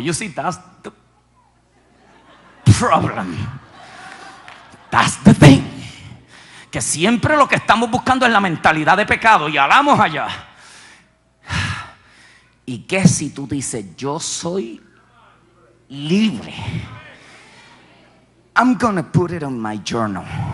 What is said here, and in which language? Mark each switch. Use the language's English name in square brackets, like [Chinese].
[English] You see, that's the problem. That's the thing. [Spanish] Que siempre lo que estamos buscando es la mentalidad de pecado y hablamos allá. ¿Y qué si tú dices: yo soy libre? [English] I'm gonna put it on my journal.